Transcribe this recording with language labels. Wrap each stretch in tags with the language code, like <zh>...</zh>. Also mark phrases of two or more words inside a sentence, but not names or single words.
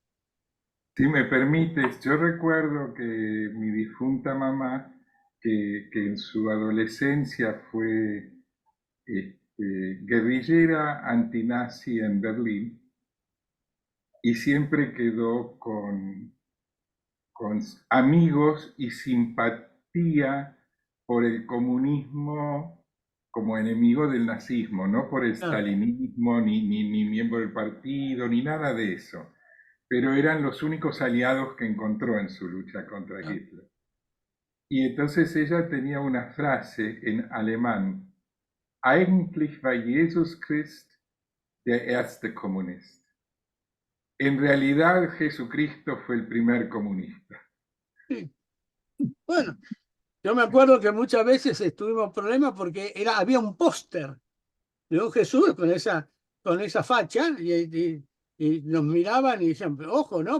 <es>Si me permites, yo recuerdo que mi difunta mamá, que en su adolescencia fue guerrillera antinazi en Berlín, y siempre quedó con amigos y simpatía por el comunismo como enemigo del nazismo, no por el stalinismo, ni miembro del partido, ni nada de eso. Pero eran los únicos aliados que encontró en su lucha contra Hitler. Y entonces ella tenía una frase en alemán:</es> <de>Eigentlich war Jesus Christ der erste Kommunist.</de> <es>En realidad Jesucristo fue el primer comunista. Sí. Bueno, yo me acuerdo que muchas veces tuvimos problemas porque había un póster de un Jesús con esa facha y Y nos miraban y decían, "Pero ojo, ¿no?</es>